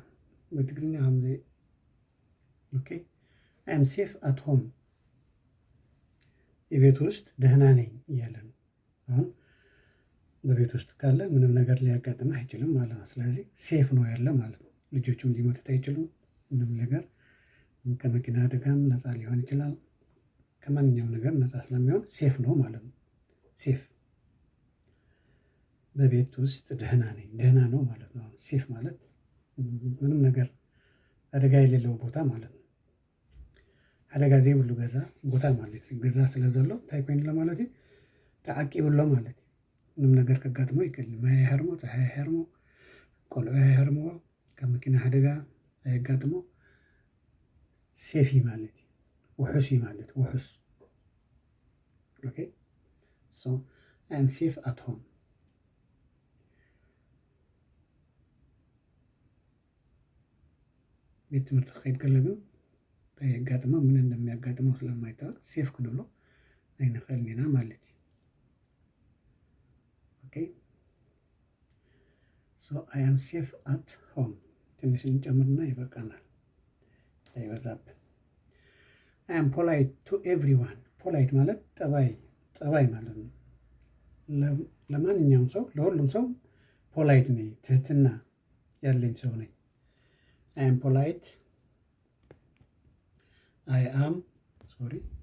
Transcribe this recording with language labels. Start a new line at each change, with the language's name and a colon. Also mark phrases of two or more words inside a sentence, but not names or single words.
Amharic: በትግርኛ ሀምዜ
English: OK I am safe at home
Amharic: የቤት ውስጥ ደህና ነኝ እያለ ነው። አሁን በቤት ውስጥ ካለ ምንም ነገር ሊያጋጥምህ አይችልም ማለት ነው። ስለዚህ ሴፍ ነው ያለ ማለት ነው። ልጆቹም ሊመቱት አይችሉም። ምንም ነገር ከመኪና አደጋም ነፃ ሊሆን ይችላል። ከማንኛውም ነገር ነፃ ስለሚሆን ሴፍ ነው ማለት ነው። ሴፍ በቤት ውስጥ ደህና ነኝ ደህና ነው ማለት ነው። ሴፍ ማለት ምንም ነገር አደጋ የሌለው ቦታ ማለት ነው።
Tigrinya: አደጋ ዘይብሉ ገዛ ቦታ ማለት እዩ። ገዛ ስለ ዘሎ እንታይ ኮይኑ ኣሎ ማለት እዩ ተዓቂብሎ ማለት እዩ።
Amharic: ምንም ነገር
Tigrinya: ከጋጥሞ ይክእል ማይ ኣይሃርሞ ፀሓይ ኣይሃርሞ ቆልዑ ኣይሃርሞ ካብ መኪና ሓደጋ ኣየጋጥሞ ሴፍ እዩ ማለት እዩ። ውሑስ እዩ ማለት ውሑስ
English: OK so I am safe at home
Tigrinya: ቤት ትምህርቲ ክኸይድ ከሎ ግን ኣየጋጥሞ
Amharic: ምን እንደሚያጋጥመው ስለማይታወቅ
Tigrinya: ሴፍ ክንብሎ ኣይንኽእልን ኢና ማለት እዩ።
English: OK so I am safe at home
Amharic: ትንሽ እንጨምርና ይበቃናል አይበዛብን።
English: I am polite to everyone
Amharic: ፖላይት ማለት ጠባይ ማለት ነው። ለማንኛውም ሰው ለሁሉም ሰው ፖላይት ነኝ ትህትና ያለኝ ሰው ነኝ።
English: I am polite I am sorry